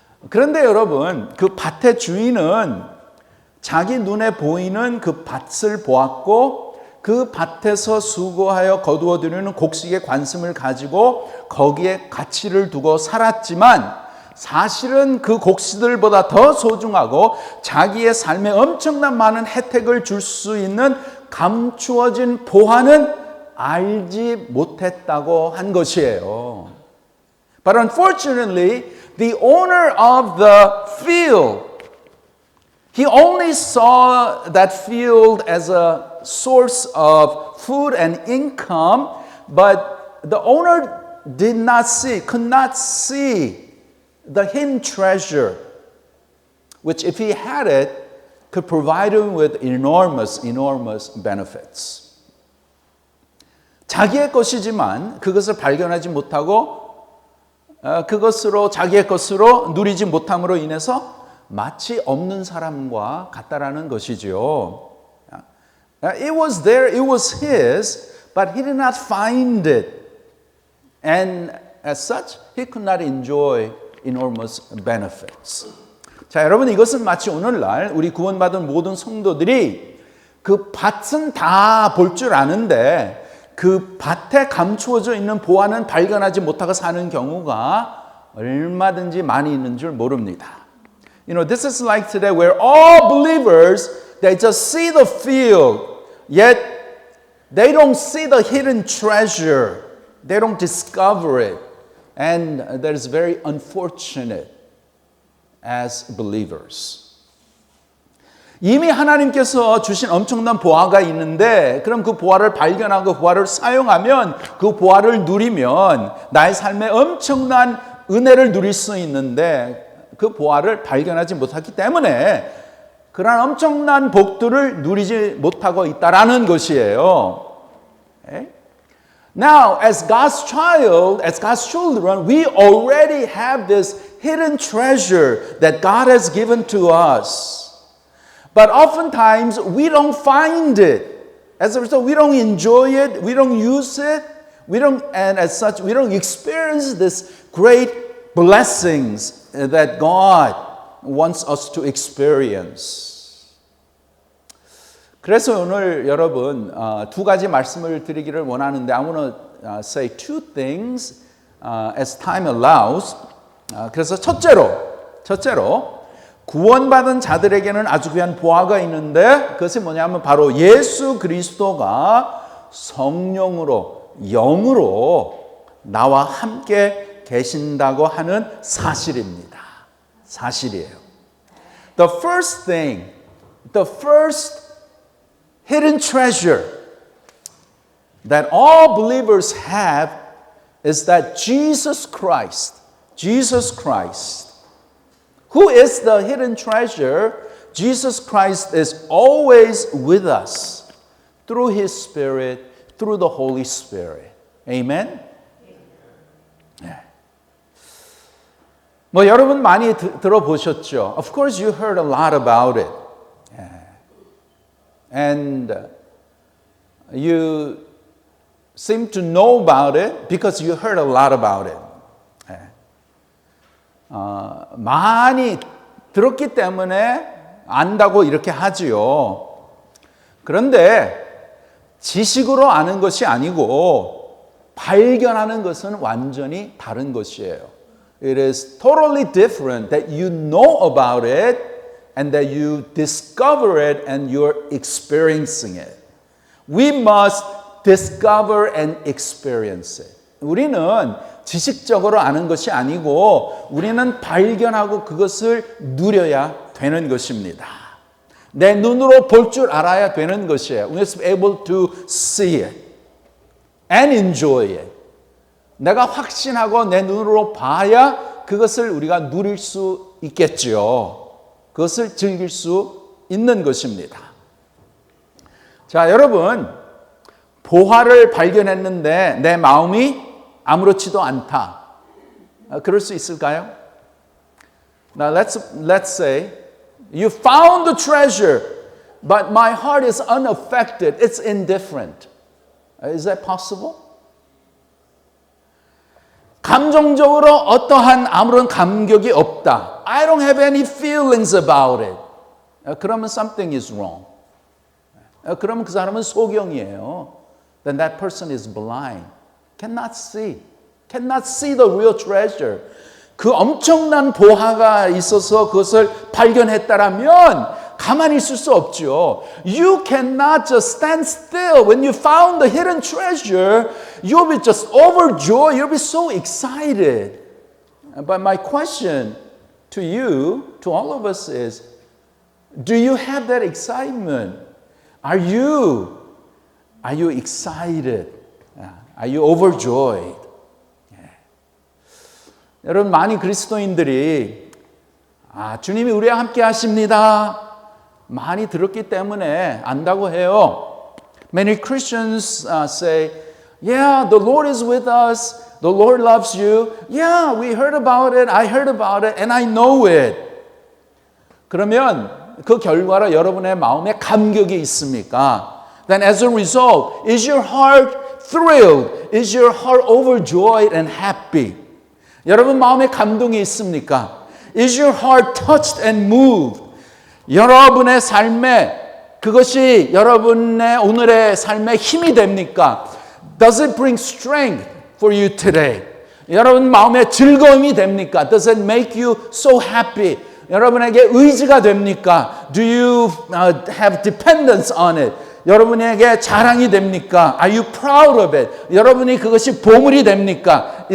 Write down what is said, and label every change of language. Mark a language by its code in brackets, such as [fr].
[ko] 그런데 여러분, 그 밭의 주인은 자기 눈에 보이는 그 밭을 보았고 그 밭에서 수고하여 거두어들이는 곡식에 관심을 가지고 거기에 가치를 두고 살았지만 사실은 그 곡식들보다 더 소중하고 자기의 삶에 엄청난 많은 혜택을 줄 수 있는 감추어진 보화는 알지 못했다고 한 것이에요. [en] But unfortunately, the owner of the field, he only saw that field as a source of food and income, but the owner could not see the hidden treasure, which if he had it, could provide him with enormous benefits. [ko] 자기의 것이지만 그것을 발견하지 못하고 그것으로 자기의 것으로 누리지 못함으로 인해서 마치 없는 사람과 같다라는 것이지요. [en] It was there, it was his, but he did not find it. And as such, he could not enjoy enormous benefits. [ko] 자, 여러분 이것은 마치 오늘날 우리 구원받은 모든 성도들이 그 밭은 다 볼 줄 아는데 그 밭에 감추어져 있는 보화는 발견하지 못하고 사는 경우가 얼마든지 많이 있는 줄 모릅니다. [en] You know, this is like today where all believers, they just see the field, yet they don't see the hidden treasure. They don't discover it. And that is very unfortunate as believers. [ko] 이미 하나님께서 주신 엄청난 보화가 있는데 그럼 그 보화를 발견하고 보화를 사용하면 그 보화를 누리면 나의 삶에 엄청난 은혜를 누릴 수 있는데 그 보화를 발견하지 못했기 때문에 그런 엄청난 복들을 누리지 못하고 있다라는 것이에요. [en] Okay? Now, as God's child, as God's children, we already have this hidden treasure that God has given to us. But oftentimes, we don't find it. As a result, we don't enjoy it, we don't use it, and as such, we don't experience this great blessings that God wants us to experience. [ko] 그래서 오늘 여러분 두 가지 말씀을 드리기를 원하는데 [en] I want to say two things as time allows. [ko] 그래서 첫째로 구원받은 자들에게는 아주 귀한 보화가 있는데 그것이 뭐냐면 바로 예수 그리스도가 성령으로 영으로 나와 함께 계신다고 하는 사실입니다. 사실이에요. [en] The first hidden treasure that all believers have is that Jesus Christ, who is the hidden treasure? Jesus Christ is always with us through His Spirit, through the Holy Spirit. Amen? [ko] 뭐 여러분 많이 들어보셨죠? [en] Of course you heard a lot about it. And you seem to know about it because you heard a lot about it. [ko] 많이 들었기 때문에 안다고 이렇게 하지요. 그런데 지식으로 아는 것이 아니고 발견하는 것은 완전히 다른 것이에요. It is totally different that you know about it and that you discover it and you're experiencing it. We must discover and experience it. 우리는 지식적으로 아는 것이 아니고 우리는 발견하고 그것을 누려야 되는 것입니다. 내 눈으로 볼 줄 알아야 되는 것이에요. [en] We must be able to see it and enjoy it. [ko] 내가 확신하고 내 눈으로 봐야 그것을 우리가 누릴 수 있겠지요. 그것을 즐길 수 있는 것입니다. 자, 여러분, 보화를 발견했는데 내 마음이 아무렇지도 않다. 그럴 수 있을까요? [en] Now let's say you found the treasure, but my heart is unaffected. It's indifferent. Is that possible? [ko] 감정적으로 어떠한 아무런 감격이 없다. [en] I don't have any feelings about it. [ko] 그러면 [en] something is wrong. [ko] 그러면 그 사람은 소경이에요. [en] Then that person is blind. Cannot see the real treasure. [ko] 그 엄청난 보화가 있어서 그것을 발견했다라면 가만히 있을 수 없죠. [en] You cannot just stand still. When you found the hidden treasure, you'll be just overjoyed. You'll be so excited. But my question to you, to all of us is, do you have that excitement? Are you excited? Are you overjoyed? [ko] 여러분, 많이 그리스도인들이 주님이 우리와 함께 하십니다. 많이 들었기 때문에 안다고 해요. [en] Many Christians say, yeah, the Lord is with us. The Lord loves you. Yeah, we heard about it. I heard about it. And I know it. [ko] 그러면 그 결과로 여러분의 마음에 감격이 있습니까? [en] Then as a result, is your heart thrilled? Is your heart overjoyed and happy? [ko] 여러분 마음에 감동이 있습니까? [en] Is your heart touched and moved? [ko] 여러분의 삶에 그것이 여러분의 오늘의 삶에 힘이 됩니까? [en] Does it bring strength for you today? [ko] 여러분 마음에 즐거움이 됩니까? [en] Does it make you so happy? [ko] 여러분에게 의지가 됩니까? [en] Do you have dependence on it? [ko] 여러분에게 자랑이 됩니까? [en] Are you proud of it? [ko] 여러분이 그것이 보물이 됩니까?